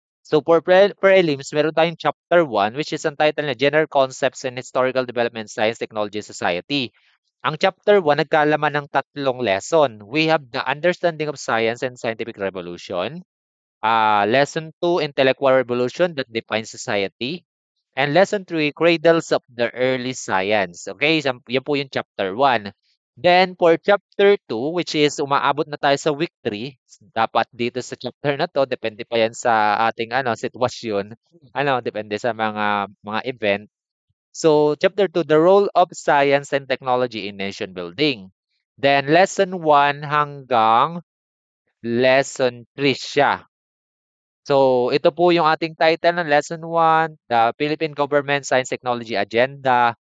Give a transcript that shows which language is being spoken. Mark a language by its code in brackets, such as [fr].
[en] So for prelims, [tl] meron tayong [en] chapter 1 which is ang title na General Concepts in Historical Development Science, Technology, Society. [tl] Ang chapter 1 nagkalaman ng tatlong lesson. [en] We have the understanding of science and scientific revolution. Lesson 2, intellectual revolution that defines society. And lesson 3, cradles of the early science. [tl] Okay, so yan po yung chapter 1. [en] Then for chapter 2, which is [tl] umaabot na tayo sa week 3, dapat dito sa chapter na to, depende pa yan sa ating ano, sitwasyon. Ano, depende sa mga event. [en] So, chapter 2, the role of science and technology in nation building. [tl] Then, lesson 1 hanggang lesson 3 siya. So, ito po yung ating title ng lesson 1, the Philippine Government Science Technology Agenda.